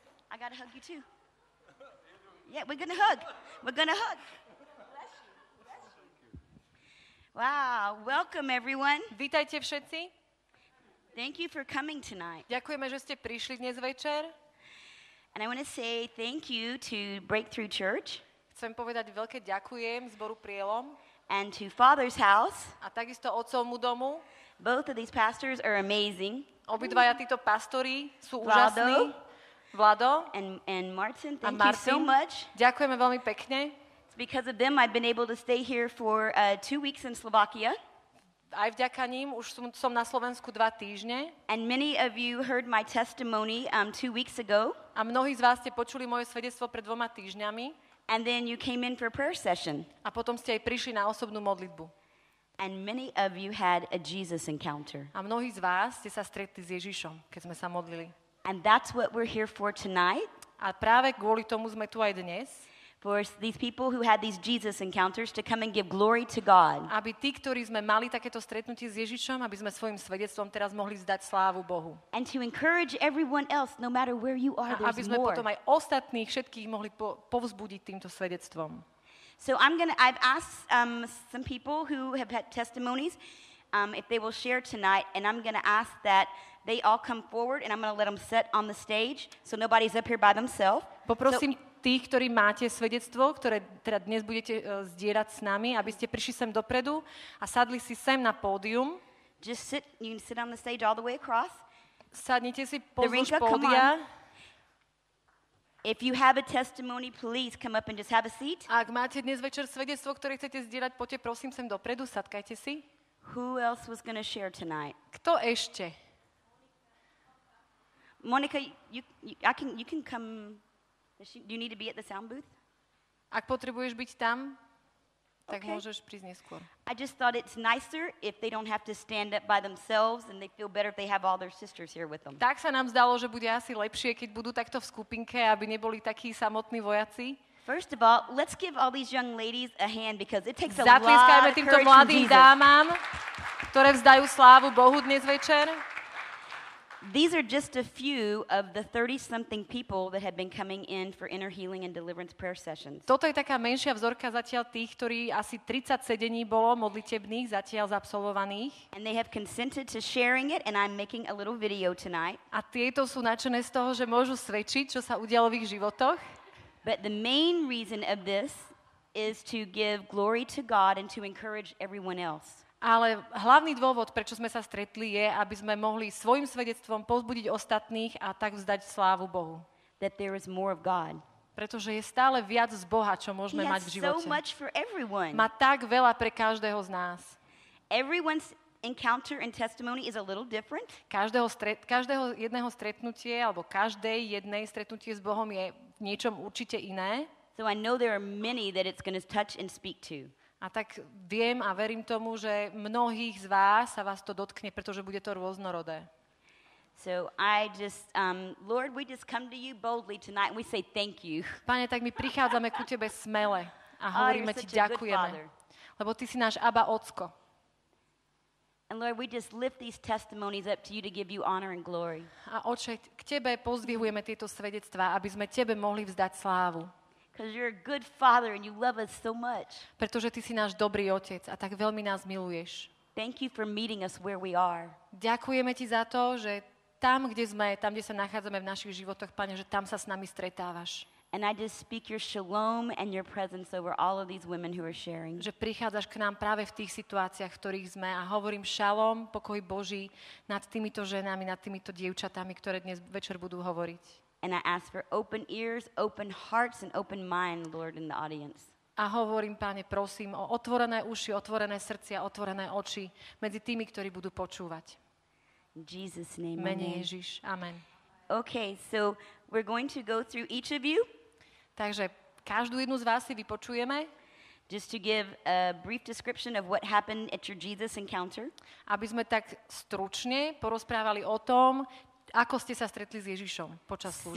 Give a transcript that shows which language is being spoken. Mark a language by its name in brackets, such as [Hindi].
[English] I gotta hug you too. Yeah, we're gonna hug. We're gonna hug. Wow, welcome everyone. [Slovak] Vítajte všetci. [English] Thank you for coming tonight. [Slovak] Ďakujeme, že ste prišli dnes večer. [English] And I want to say thank you to Breakthrough Church [Slovak] Chcem povedať veľké ďakujem zboru Prielom [English] and to Father's House. [Slovak] a takisto otcovmu domu. [English] Both of these pastors are amazing. [Slovak] Obidvaja títo pastori sú Vlado. úžasní. Vlado [English] And Martin, [Slovak] a [English] thank you so Martin. much. [Slovak] Ďakujeme veľmi pekne. [English] It's because of them I've been able to stay here for 2 weeks in Slovakia. [Slovak] Aj vďaka ním už som na Slovensku 2 týždne. [English] And many of you heard my testimony 2 weeks ago. [Slovak] A mnohí z vás ste počuli moje svedectvo pred 2 týždňami. [English] And then you came in for a prayer session. [Slovak] A potom ste aj prišli na osobnú modlitbu. [English] And many of you had a Jesus encounter. [Slovak] A mnohí z vás ste sa stretli s Ježišom, keď sme sa modlili. [English] And that's what we're here for tonight. [Slovak] A práve kvôli tomu sme tu aj dnes. [English] For these people who had these Jesus encounters to come and give glory to God. [Slovak] Aby tí, ktorí sme mali takéto stretnutie s Ježišom, aby sme svojim svedectvom teraz mohli zdať slávu Bohu. [English] And to encourage everyone else, no matter where you are, [Slovak] A aby sme [English] more. [Slovak] potom aj ostatných všetkých mohli povzbudiť týmto svedectvom. [English] So I've asked some people who have had testimonies if they will share tonight, and I'm going to ask that they all come forward, and I'm going to let them sit on the stage, so nobody's up here by themselves. [Slovak] Poprosím tých, ktorí máte svedectvo, ktoré teda dnes budete zdieľať s nami, aby ste prišli sem dopredu a sadli si sem na pódium. [English] Just sit. You can sit on the stage all the way across. [Slovak] Sadnite si pozdĺž [English] Darinka, come [Slovak] pódia. [English] If you have a testimony, please come up and just have a seat. [Slovak] Ak máte dnes večer svedectvo, ktoré chcete zdieľať, poďte prosím sem dopredu, sadkajte si. [English] Who else was going to share tonight? [Slovak] Kto ešte? [English] Monica, you can come. Do you need to be at the sound booth? [Slovak] Ak potrebuješ byť tam, tak [English] Okay. [Slovak] môžeš prísť neskôr. [English] I just thought it's nicer if they don't have to stand up by themselves and they feel better if they have all their sisters here with them. [Slovak] Tak sa nám zdalo, že bude asi lepšie, keď budú takto v skupinke, aby neboli takí samotní vojaci. [English] First of all, let's give all these young ladies a hand because it takes a lot [Slovak] Zatlieskajme [English] of [Slovak] týmto [English] courage from [Slovak] mladým [English] Jesus. [Slovak] dámam, ktoré vzdajú slávu Bohu dnes večer. [English] These are just a few of the 30-something people that have been coming in for inner healing and deliverance prayer sessions. [Slovak] Toto je taká menšia vzorka zatiaľ tých, ktorí asi 30 sedení bolo modlitebných zatiaľ zabsolvovaných. [English] And they have consented to sharing it, and I'm making a little video tonight. [Slovak] A tieto sú nadšené z toho, že môžu svedčiť, čo sa udialo v ich životoch. [English] But the main reason of this is to give glory to God and to encourage everyone else. [Slovak] Ale hlavný dôvod, prečo sme sa stretli, je, aby sme mohli svojim svedectvom povzbudiť ostatných a tak vzdať slávu Bohu. [English] That there is more of God. [Slovak] Pretože je stále viac z Boha, čo [English] He [Slovak] môžeme [English] has [Slovak] mať v [English] so [Slovak] živote. [English] much for everyone. [Slovak] Má tak veľa pre každého z nás. [English] Everyone's encounter and testimony is a little different. [Slovak] Každého jedného stretnutie, alebo každej jednej stretnutie s Bohom je v niečom určite iné. [English] So I know there are many that it's going to touch and speak to. [Slovak] A tak viem a verím tomu, že mnohých z vás sa vás to dotkne, pretože bude to rôznorodé. [English] So I just, Lord, we just come to you boldly tonight and we say thank you. [Slovak] Pane, tak my prichádzame ku Tebe smele a hovoríme [English] you're [Slovak] Ti [English] such a good [Slovak] ďakujeme. [English] father. [Slovak] Lebo Ty si náš Abba Ocko. [English] And Lord, we just lift these testimonies up to you to give you honor and glory. [Slovak] A Oče, k Tebe pozdvihujeme tieto svedectvá, aby sme Tebe mohli vzdať slávu. [English] Because you're a good father and you love us so much. [Slovak] Pretože Ty si náš dobrý Otec a tak veľmi nás miluješ. [English] Thank you for meeting us where we are. [Slovak] Ďakujeme Ti za to, že tam, kde sme, tam, kde sa nachádzame v našich životoch, Pane, že tam sa s nami stretávaš. [English] And I just speak your shalom and your presence over all of these women who are sharing. [Slovak] Že prichádzaš k nám práve v tých situáciách, v ktorých sme a hovorím šalom, pokoj Boží nad týmito ženami, nad týmito dievčatami, ktoré dnes večer budú hovoriť. [English] And I ask for open ears, open hearts, and open mind, Lord, in the audience. [Slovak] A hovorím, Páne, prosím o otvorené uši, otvorené srdcia, otvorené oči medzi tými, ktorí budú počúvať. [English] In Jesus' name, [Slovak] Mene [English] amen. [Slovak] Ježiš. Amen. [English] Okay, so we're going to go through each of you [Slovak] Takže každú jednu z vás si vypočujeme, [English] just to give a brief description of what happened at your Jesus encounter. [Slovak] aby sme tak stručne porozprávali o tom, ako ste sa stretli s Ježišom počas služby.